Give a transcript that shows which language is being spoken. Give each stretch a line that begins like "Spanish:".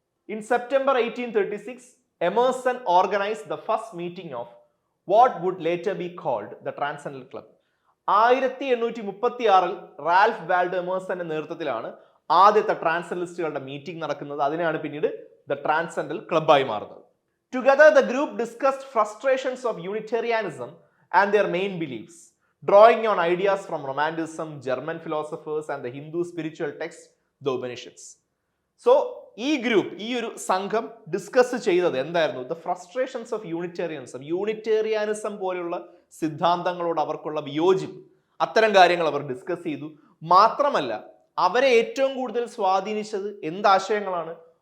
English: In September 1836 Emerson organised the first meeting of what would later be called the transcendental club.
Malayalam: 1836 Ralph വാൽഡോ എമേഴ്സന്റെ നേതൃത്വത്തിലാണ് ആദ്യത്തെ ട്രാൻസെൻഡന്റലിസ്റ്റുകളുടെ meeting നടക്കുന്നത്. അതിനാണ് പിന്നീട് the transcendental ക്ലബ്ബായി മാറുന്നത്.
English: Together, the group discussed frustrations of Unitarianism and their main beliefs, drawing on ideas from Romanticism, German philosophers, and the Hindu spiritual text, the Upanishads.
Malayalam: So, ഈ group, ഈ ഒരു സംഘം ഡിസ്കസ് ചെയ്തത് എന്തായിരുന്നു?
English: The frustrations of Unitarianism.
Malayalam: യൂണിറ്റേറിയാനിസം പോലുള്ള സിദ്ധാന്തങ്ങളോട് അവർക്കുള്ള വിയോജിപ്പ്, അത്തരം കാര്യങ്ങൾ അവർ ഡിസ്കസ് ചെയ്തു. മാത്രമല്ല, അവരെ ഏറ്റവും കൂടുതൽ സ്വാധീനിച്ചത് എന്താശയങ്ങളാണ്?